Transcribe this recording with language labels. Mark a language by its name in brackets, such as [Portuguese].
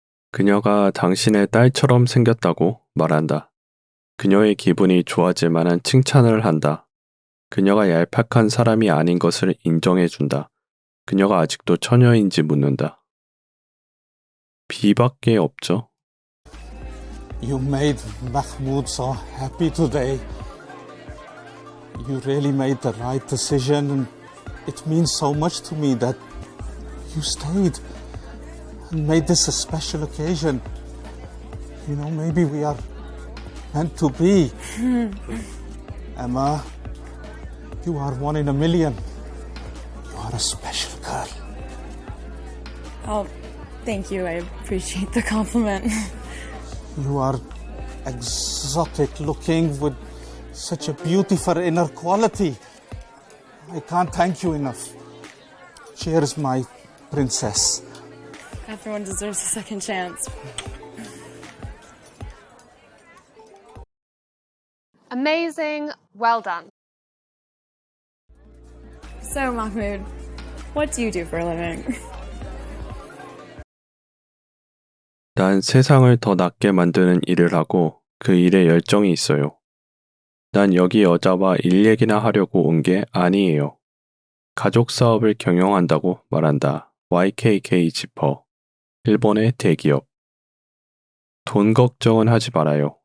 [Korean] 그녀가 당신의 딸처럼 생겼다고 말한다. 그녀의 기분이 좋아질 만한 칭찬을 한다. 그녀가 얄팍한 사람이 아닌 것을 인정해준다. 그녀가 아직도 처녀인지 묻는다. 비밖에 없죠. [English] You made Mahmoud so happy today. You really made the right decision. It means so much to me that you stayed and made this a special occasion. You know, maybe we are meant to be. Emma, you are one in a million. You are a special girl. Oh, thank you. I appreciate the compliment. You are exotic looking with such a beautiful inner quality. I can't thank you enough. Cheers, my princess. Everyone deserves a second chance. Amazing. Well done. So, Mahmoud, what do you do for a living? [Korean] 난 세상을 더 낫게 만드는 일을 하고 그 일에 열정이 있어요. 난 여기 여자와 일 얘기나 하려고 온 게 아니에요. 가족 사업을 경영한다고 말한다. YKK 지퍼. 일본의 대기업. 돈 걱정은 하지 말아요.